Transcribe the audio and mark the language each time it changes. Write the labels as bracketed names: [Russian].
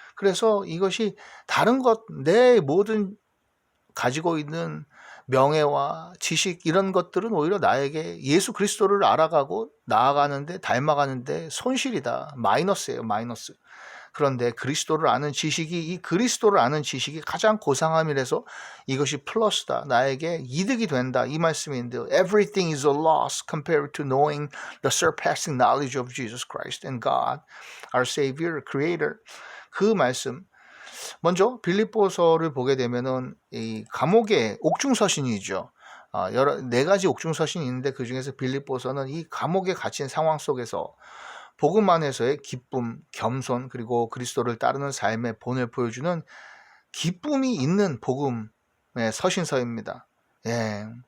[Korean] 그래서 이것이 다른 것, 내 모든 가지고 있는 명예와 지식 이런 것들은 오히려 나에게 예수 그리스도를 알아가고 나아가는데 닮아가는데 손실이다. 마이너스예요. 마이너스. 그런데 그리스도를 아는 지식이 이 그리스도를 아는 지식이 가장 고상함이라서 이것이 플러스다. 나에게 이득이 된다. 이 말씀인데요. [English] Everything is a loss compared to knowing the surpassing knowledge of Jesus Christ and God, our Savior, Creator. [Korean] 그 말씀. 먼저 빌립보서를 보게 되면은 이 감옥의 옥중서신이죠. 여러 네 가지 옥중서신이 있는데 그 중에서 빌립보서는 이 감옥에 갇힌 상황 속에서 복음 안에서의 기쁨, 겸손 그리고 그리스도를 따르는 삶의 본을 보여주는 기쁨이 있는 복음의 서신서입니다. 예.